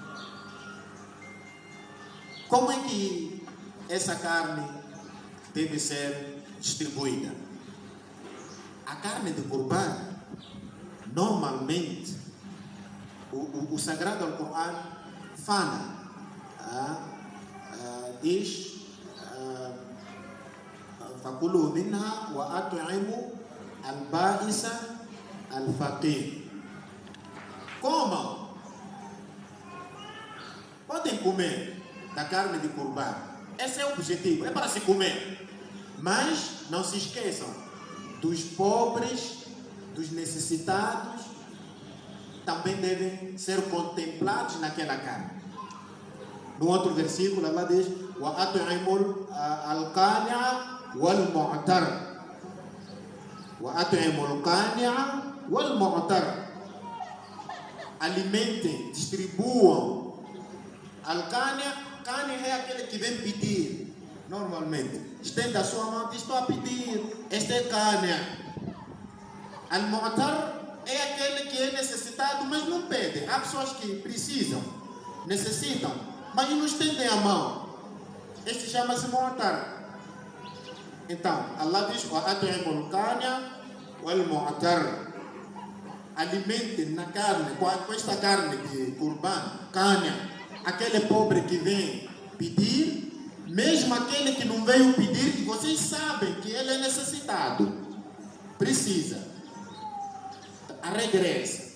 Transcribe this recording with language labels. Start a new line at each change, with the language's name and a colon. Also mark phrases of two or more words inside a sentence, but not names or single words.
Portuguese: Como é que essa carne deve ser distribuída? A carne de Qurban, normalmente, o Sagrado Alcorão fala, diz,
Arabic: فَكُلُوا مِنْهَا وَأَطْعِمُوا الْبَائِسَ الْفَقِيرَ.
Portuguese: Comam. Podem comer da carne de Qurban. Esse é o objetivo, é para se comer. Mas não se esqueçam dos pobres, dos necessitados, também devem ser contemplados naquela carne. No outro versículo, Allah diz:
Arabic: وَأَطْعِمُوا الْقَانِعَ وَالْمُعْتَرَ. وَأَطْعِمُوا الْقَانِعَ وَالْمُعْتَرَ.
Portuguese: Alimentem, distribuam. Al-Qani é aquele que vem pedir, normalmente. Estende a sua mão e diz: estou a pedir, este é Qani. Al-Mu'tar é aquele que é necessitado, mas não pede. Há pessoas que precisam, necessitam, mas não estendem a mão. Este chama-se Mu'tar. Então, Allah diz:
Arabic: وَأَطْعِمُوا الْقَانِعَ وَالْمُعْتَرَ.
Portuguese: Alimentem na carne, com esta carne de Qurban, Qani, aquele pobre que vem pedir, mesmo aquele que não veio pedir, que vocês sabem que ele é necessitado, precisa. A regressa.